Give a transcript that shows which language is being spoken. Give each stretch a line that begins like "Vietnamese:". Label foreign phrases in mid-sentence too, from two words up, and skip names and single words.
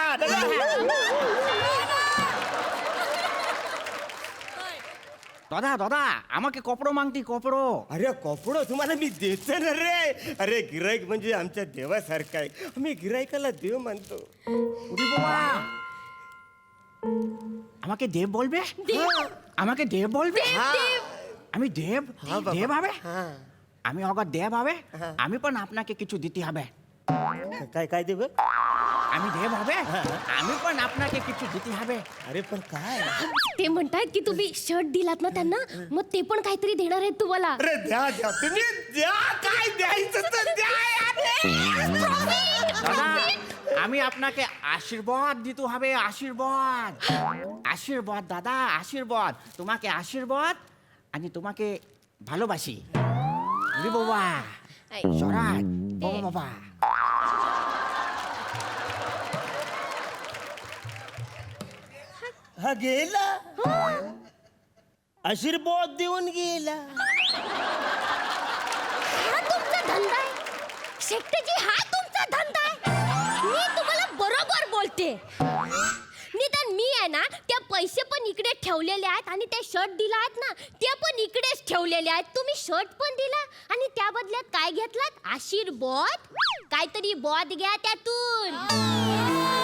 Marathi: दादा दादा आम्हाला कपडो मागती कपडो अरे कपडो तुम्हाला मी देतो ना रे. अरे गिराईक म्हणजे आमच्या देवासारखा आहे आम्ही गिराईकाला देव मानतो. उडी बाबा
Bangla: আমাকে দেব বলবে আমাকে দেব বলবে আমি দেব দেব হবে আমি অগর দেব হবে আমি पण আপনাকে কিছু দিতে হবে
Marathi: काय काय देव
Bangla: আমি দেব হবে আমি पण আপনাকে কিছু দিতে হবে
Marathi: अरे पण काय ते म्हणतात की तुम्ही शर्ट दिलात ना त्यांना मग ते पण काहीतरी देणार आहेत तुम्हाला अरे द्या द्या तुम्ही द्या काय द्यायचं तर द्या
Bangla: দাদা আমি আপনাকে আশীর্বাদ দিতে হবে আশীর্বাদ আশীর্বাদ দাদা আশীর্বাদ তোমাকে আশীর্বাদ আমি তোমাকে ভালোবাসি উরি বাবা সরাজ বাবা
Marathi: हा गेला आशीर्वाद देऊन गेला. हा तुमचा धंदा आहे शेट्टीजी हा तुमचा धंदा आहे मी तुम्हाला बरोबर बोलते निदान मी आहे ना त्या पैसे पण इकडे ठेवलेले आहेत आणि ते शर्ट दिला आहेत ना ते पण इकडेच ठेवलेले आहेत तुम्ही शर्ट पण दिला आणि त्या बदल्यात काय घेतलात आशीर्वाद काहीतरी बॉद घ्या त्यातून